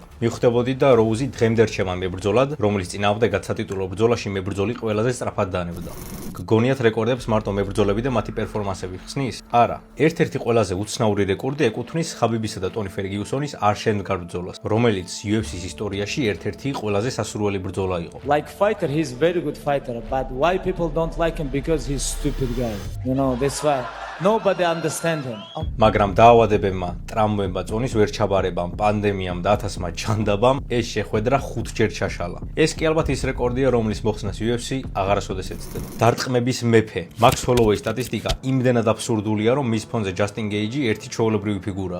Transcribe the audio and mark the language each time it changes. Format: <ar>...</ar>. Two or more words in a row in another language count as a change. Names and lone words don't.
<ka>მიხვდებოდით და როუზი დღემდე რჩება მებრძოლად, რომლის წინააღმდეგაც სატიტულო ბრძოლაში მებრძოლი ყველაზე სწრაფად დანებდა. გგონიათ რეკორდებს მარტო მებრძოლები და მათი პერფორმანსები ხსნის? არა. ერთ-ერთი ყველაზე უცნაური რეკორდი ეკუთვნის ხაბიბისა და ტონი ფერგიუსონის არ შემდგარ ბრძოლას, რომელიც UFC-ის ისტორიაში ერთ-ერთი ყველაზე სასურველი ბრძოლა იყო.</ka> <en>Like fighter, he's very good fighter, but why people don't like him? Because he's stupid guy. You know, that's why nobody understand him.</en> <ka>მაგრამ დაავადებებმა, ტრამვებმა, წონის ვერ ჩაბარებამ, პანდემიამ და 1000-მა ჯანდაბამ ეს შეხვედრა 5ჯერ ჩაშალა. ეს კი ალბათ ის რეკორდია, რომლის მოხსნას UFC აღარასოდეს ეცდება. დარტყმების მეფე, მაქს ჰოლოვეის სტატისტიკა იმდენად აბსურდულია, რომ მის ფონზე ჯასტინ გეიჯი ერთი ჩვეულებრივი ფიგურაა.</ka>